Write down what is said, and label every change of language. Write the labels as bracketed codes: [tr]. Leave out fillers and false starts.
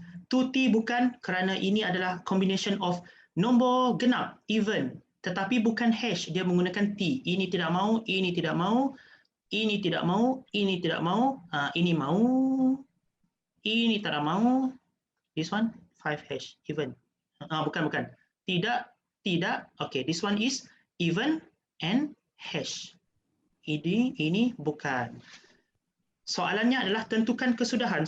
[ms] 2T bukan kerana ini adalah [en] combination of [ms] nombor genap, even. Tetapi bukan hash, dia menggunakan T. Ini tidak mau, ini tidak mau, ini tidak mau, ini tidak mau, ini mau, ini tidak mau. [en] This one 5 hash, even. [ms] Bukan. Tidak. [en] Okay, this one is even and hash. [ms] Ini bukan. Soalannya adalah tentukan kesudahan.